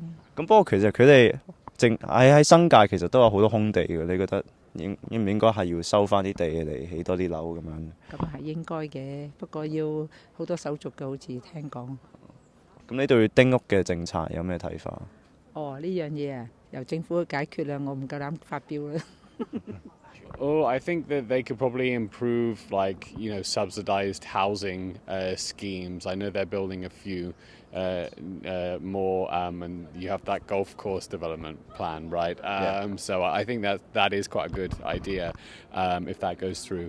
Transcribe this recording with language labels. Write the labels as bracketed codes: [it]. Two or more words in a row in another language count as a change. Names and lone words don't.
[yue] 咁不過其實佢哋喺新界其實都有好多空地嘅，你覺得應唔應該係要收翻啲地嚟起多啲樓咁樣？咁係應該嘅，不過要好多手續嘅，好似聽講。咁你對丁屋嘅政策有咩睇法？哦，呢樣嘢啊，由政府去解決啦，我唔夠膽發表啦。 [en] Oh, I think that they could probably improve, like, subsidized housing schemes. I know they're building a few more, and you have that golf course development plan, right? So I think that is quite a good idea if that goes through.